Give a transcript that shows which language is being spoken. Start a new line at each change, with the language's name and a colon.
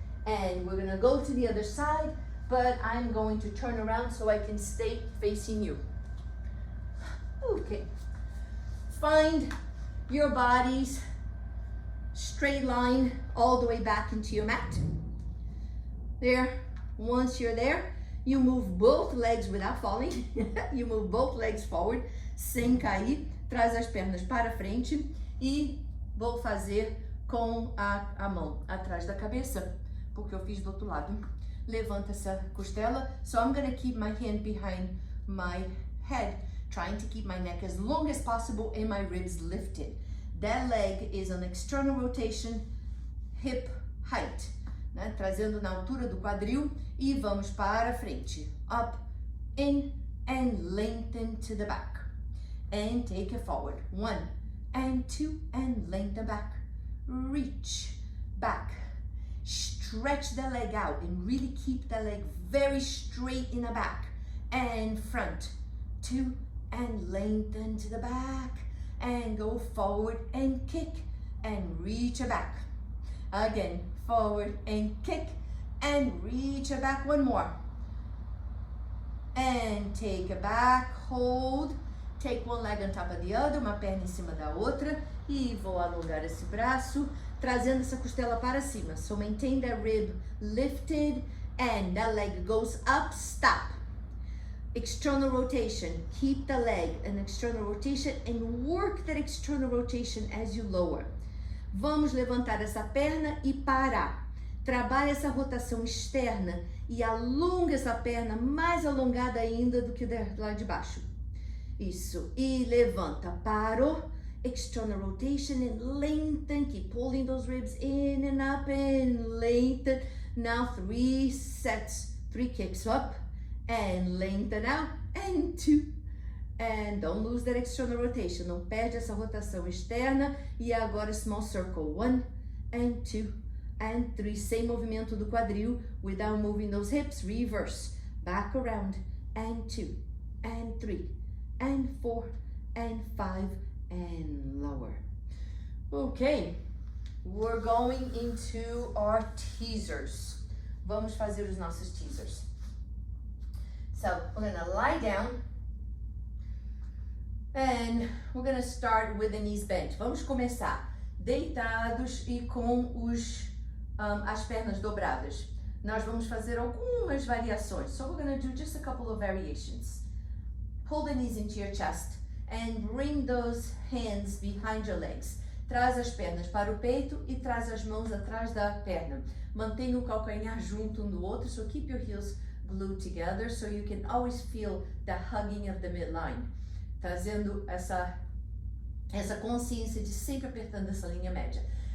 English: And we're gonna go to the other side, but I'm going to turn around so I can stay facing you. Okay. Find your body's straight line all the way back into your mat. There. Once you're there, you move both legs without falling. You move both legs forward,
Portuguese: sem cair. Traz as pernas para frente e vou fazer com a mão atrás da cabeça, porque eu fiz do outro lado. Levanta essa costela.
English: So I'm gonna keep my hand behind my head, trying to keep my neck as long as possible and my ribs lifted. That leg is an external rotation, hip height, né?
Portuguese: Trazendo na altura do quadril e vamos para frente.
English: Up, in, and lengthen to the back. And take it forward. 1 and 2 and lengthen back. Reach back. Stretch the leg out and really keep the leg very straight in the back. And front. 2 and lengthen to the back. And go forward and kick and reach it back. Again, forward and kick and reach it back. One more. And take it back, hold. Take one leg on top of the other,
Portuguese: uma perna em cima da outra. E vou alongar esse braço, trazendo essa costela para cima.
English: So maintain that rib lifted and that leg goes up, stop. External rotation, keep the leg in external rotation and work that external rotation as you lower.
Portuguese: Vamos levantar essa perna e parar. Trabalha essa rotação externa e alonga essa perna mais alongada ainda do que lá de baixo. Isso. E levanta. Parou.
English: External rotation and lengthen. Keep pulling those ribs in and up and lengthen. Now 3 sets. 3 kicks up and lengthen out and 2. And don't lose that external rotation.
Portuguese: Não perde essa rotação externa. E agora
English: small circle. 1 and 2 and 3.
Portuguese: Sem movimento do quadril.
English: Without moving those hips. Reverse. Back around. And 2 and 3 and 4 and 5 and lower. Okay. We're going into our teasers.
Portuguese: Vamos fazer os nossos teasers.
English: So we're going to lie down. And we're gonna start with the knees bent.
Portuguese: Vamos começar deitados e com as pernas dobradas. Nós vamos fazer algumas variações.
English: So we're gonna do just a couple of variations. Pull the knees into your chest and bring those hands behind your legs.
Portuguese: Traz as pernas para o peito e traz as mãos atrás da perna. Mantenha o calcanhar junto um do outro,
English: so keep your heels glued together so you can always feel the hugging of the midline.
Portuguese: Trazendo essa consciência de sempre apertando essa linha média.